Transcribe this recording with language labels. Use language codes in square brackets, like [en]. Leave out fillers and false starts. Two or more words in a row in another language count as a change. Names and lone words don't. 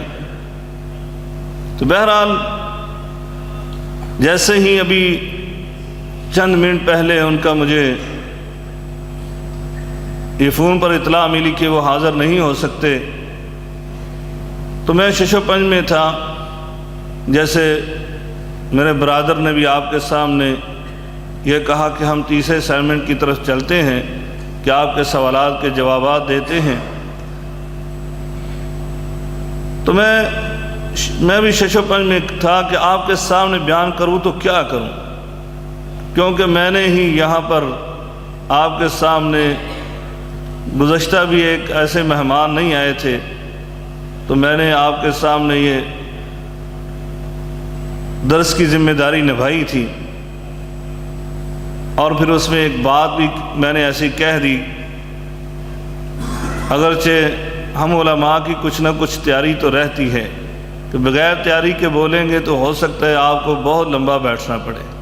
[ur] تو بہرحال جیسے ہی ابھی چند منٹ پہلے ان کا مجھے یہ فون پر اطلاع ملی کہ وہ حاضر نہیں ہو سکتے، تو میں شش و پنج میں تھا۔ جیسے میرے برادر نے بھی آپ کے سامنے یہ کہا کہ ہم تیسرے سیگمنٹ کی طرف چلتے ہیں کہ آپ کے سوالات کے جوابات دیتے ہیں، تو میں بھی شش و پنج میں تھا کہ آپ کے سامنے بیان کروں تو کیا کروں، کیونکہ میں نے ہی یہاں پر آپ کے سامنے گزشتہ بھی ایک ایسے مہمان نہیں آئے تھے، تو میں نے آپ کے سامنے یہ درس کی ذمہ داری نبھائی تھی، اور پھر اس میں ایک بات بھی میں نے ایسی کہہ دی، اگرچہ ہم علماء کی کچھ نہ کچھ تیاری تو رہتی ہے، کہ بغیر تیاری کے بولیں گے تو ہو سکتا ہے آپ کو بہت لمبا بیٹھنا پڑے۔